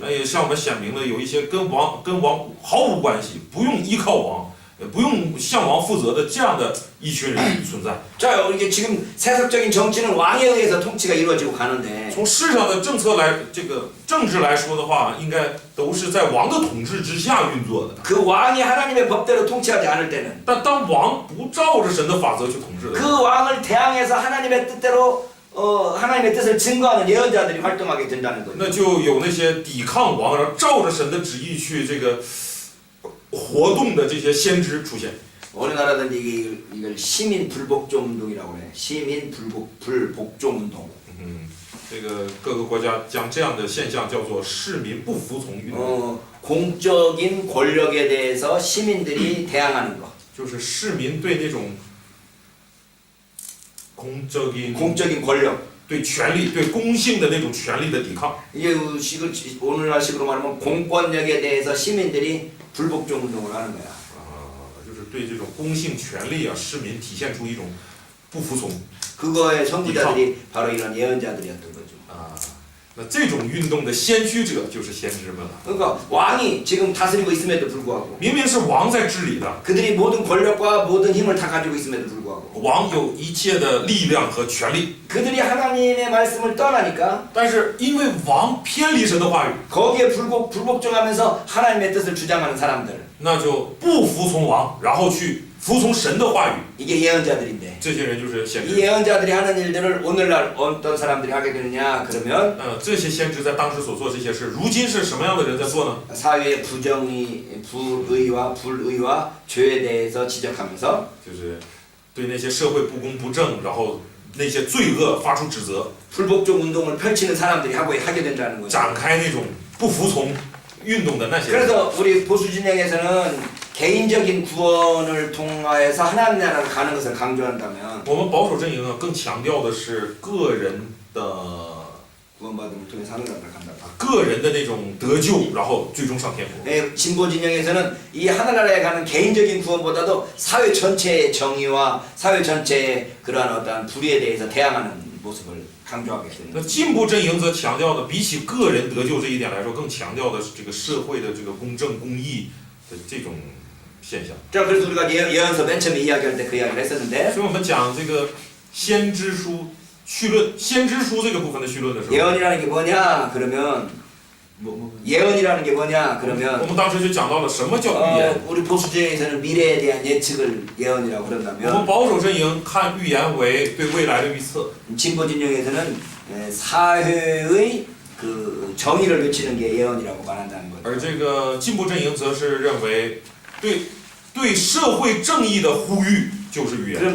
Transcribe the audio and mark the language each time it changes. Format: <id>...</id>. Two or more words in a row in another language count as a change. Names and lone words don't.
<zh>也向我们显明了有一些跟王毫无关系，不用依靠王，不用向王负责的这样的一群人存在。</zh> <ko>자, 이게 지금 세속적인 정치는 왕에 의해서 통치가 이루어지고 가는데</ko> <zh>从世上的政策来，这个政治来说的话，应该都是在王的统治之下运作的。</zh> <ko>그 왕이 하나님의 법대로 통치하지 않을 때는</ko> <zh>但当王不照着神的法则去统治的时候，</zh> <ko>그 왕을 대항해서 하나님의 뜻대로 하나님의 뜻을 증거하는 예언자들이 활동하게 된다는 거죠.</ko> <zh>那就有那些抵抗王，然后照着神的旨意去这个活动的这些先知出现。</zh> <ko>어느 나라든지 이걸 시민 불복종 운동이라고 그래. 시민 불복종 운동.</ko> <zh>这个各个国家将这样的现象叫做市民不服从运动，</zh> <ko>공적인 권력에 대해서 시민들이 대항하는 거.</ko> <zh>就是市民对那种 공적인</zh> <ko>권력.</ko> <zh>对权力、对公性的那种权力的抵抗。</zh> <ko>이게 오늘날 식으로 말하면 공권력에 대해서 시민들이 불복종 운동을 하는 거야.</ko> <zh>就是对这种公性权力啊，市民体现出一种不服从。</zh> <ko>그거의 선구자들이 바로 이런 예언자들이었던 거죠.</ko> <zh>那这种运动的先驱者就是先知们了。</zh> <ko>그러니까 왕이 지금 다스리고 있음에도 불구하고</ko> <zh>明明是王在治理的，</zh> <ko>그들이 모든 권력과 모든 힘을 다 가지고 있음에도 불구하고</ko> <zh>王有一切的力量和权力，</zh> <ko>그들이 하나님의 말씀을 떠나니까</ko> <zh>但是因为王偏离神的话语，</zh> <ko>거기에 불복종하면서 하나님의 뜻을 주장하는 사람들</ko> <zh>那就不服从王，然后去服从神的话语。</zh> <ko>이게 예언자들인데</ko> <zh>这些人就是先</zh> <ko>이</ko> <zh>知。</zh> <ko>예언자들이 하는 일들을 오늘날 어떤 사람들이 하게 되느냐 그러면</ko> <zh>这些先知在当时所做这些事，如今是什么样的人在做呢？</zh> <ko>사회의 불의와 죄에 대해서 지적하면서</ko> <zh>就是对那些社会不公不正，然后那些罪恶发出指责，</zh> <ko>불복종 운동을 펼치는 사람들이 하게 된다는 거죠.</ko> <zh>展开那种不服从运动的那些人。</zh> <ko>그래서 우리 보수 진영에서는 개인적인 구원을 통하여서 하나님 나라를 가는 것을 강조한다면</ko> <zh>我们保守阵营啊，更强调的是个人的</zh> <ko>구원받음을 통해서 하나님 나라를 간다.</ko> <zh>个人的那种得救，然后最终上天国。</zh> <ko>진보 진영에서는 이 하늘나라에 가는 개인적인 구원보다도 사회 전체의 정의와 사회 전체의 그러한 어떤 불의에 대해서 대항하는 모습을 강조하게 됩니다.</ko> <zh>那进步阵营则强调的，比起个人得救这一点来说，更强调的是这个社会的这个公正公义的这种现象。</zh> <ko>자, 그래서 우리가 예언서 맨 처음에 이야기할 때 그 이야기를 했었는데</ko> <zh>所以我们讲这个先知书绪论，先知书这个部分的绪论的时候，</zh> <ko>예언이라는 게 뭐냐? 그러면 예언이라는 게 뭐냐?</ko> <zh>我</zh> <ko>그러면</ko> <zh>们当时就讲到了什么叫预言。</zh> <ko>우리 보수주의에서는 미래에 대한 예측을 예언이라고</ko> <zh>我们</zh> <ko>그런다면</ko> <zh>保守阵营看预言为对未来的预测，</zh> <ko>진보 진영에서는 사회의 그 정의를 외치는 게 예언이라고 말한다는 거죠.</ko> <zh>而这个进步阵营则是认为对社会正义的呼吁就是预言。</zh>